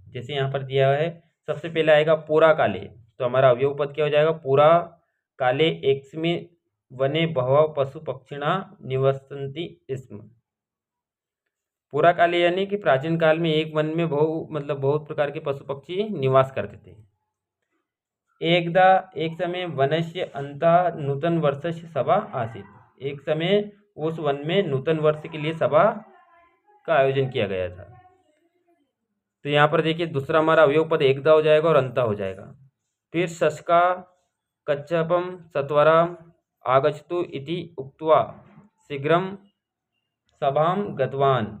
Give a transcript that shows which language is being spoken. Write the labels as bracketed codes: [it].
[hi] जैसे यहाँ पर दिया है, सबसे पहले आएगा [sa] पूरा काले, तो हमारा अवयव पद क्या हो जाएगा, पूरा काले एकस्मिन् वने बहवः पशु पक्षिणा निवसन्ति स्म। [hi] पूरा काले यानी कि प्राचीन काल में एक वन में बहुत प्रकार के पशु पक्षी निवास करते थे। [sa] एकदा, [hi] एक समय, [sa] वनस्य अंतः नूतन वर्षस्य सभा आसीत्। [hi] एक समय उस वन में नूतन वर्ष के लिए सभा का आयोजन किया गया था। तो यहाँ पर देखिए दूसरा हमारा अवयव पद एकदा हो जाएगा और अंता हो जाएगा। [sa] फिर शशका कच्छपम सत्वरम आगच्छतु इति उक्त्वा शीघ्रम सभाम गतवान।